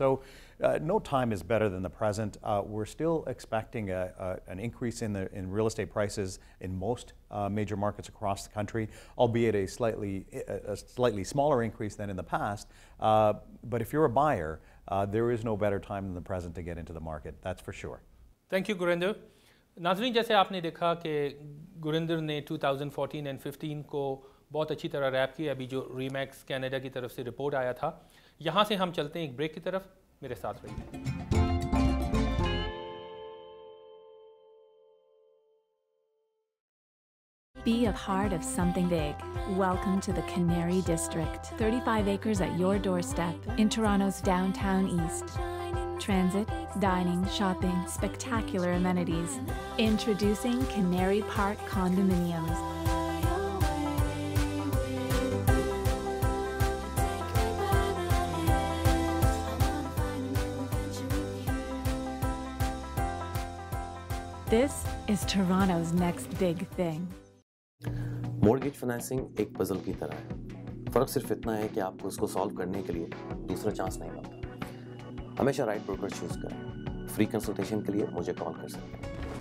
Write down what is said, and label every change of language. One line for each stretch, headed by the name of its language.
English: So no time is better than the present. We're still expecting an increase in real estate prices in most major markets across the country, albeit a slightly smaller increase than in the past. But if you're a buyer, there is no better time than the present to get into the market, that's for sure. Thank you, Gurinder.
Hindi: नाज़रीन, जैसे आपने देखा कि गुरिंदर ने 2014 and 15 को बहुत अच्छी तरह रैप किया, अभी जो रीमैक्स कनाडा की तरफ से रिपोर्ट आया था। यहाँ से हम चलते हैं एक ब्रेक की तरफ, मेरे साथ रहिए।
English: Be a part of something big. Welcome to the Canary District. 35 acres at your doorstep in Toronto's downtown east. Transit, dining, shopping, spectacular amenities. Introducing Canary Park Condominiums. This is Toronto's next big thing.
Hindi: Mortgage financing एक puzzle की तरह है। फ़र्क सिर्फ इतना है कि आपको उसको सॉल्व करने के लिए दूसरा चांस नहीं मिलता। हमेशा राइट ब्रोकर चूज करें। फ्री कंसल्टेशन के लिए मुझे कॉल कर सकते हैं।